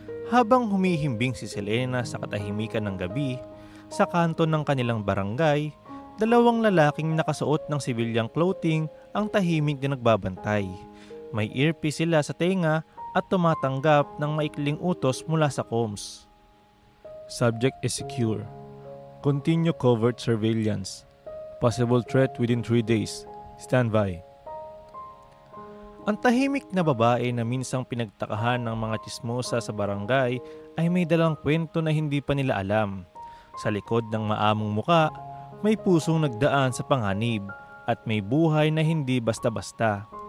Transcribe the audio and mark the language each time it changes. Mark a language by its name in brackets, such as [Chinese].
[Filipino] Habang humihimbing si Selena sa katahimikan ng gabi, sa kanto ng kanilang barangay, dalawang lalaking nakasuot ng civilian clothing ang tahimik na nagbabantay. May earpiece sila sa tenga at tumatanggap ng maikling utos mula sa comms. [English] Subject is secure. Continue covert surveillance. Possible threat within 3 days. Stand by. [Filipino] Ang tahimik na babae na minsang pinagtakahan ng mga tsismosa sa barangay ay may dalang kwento na hindi pa nila alam. Sa likod ng maamong muka, may pusong nagdaan sa panganib at may buhay na hindi basta-basta.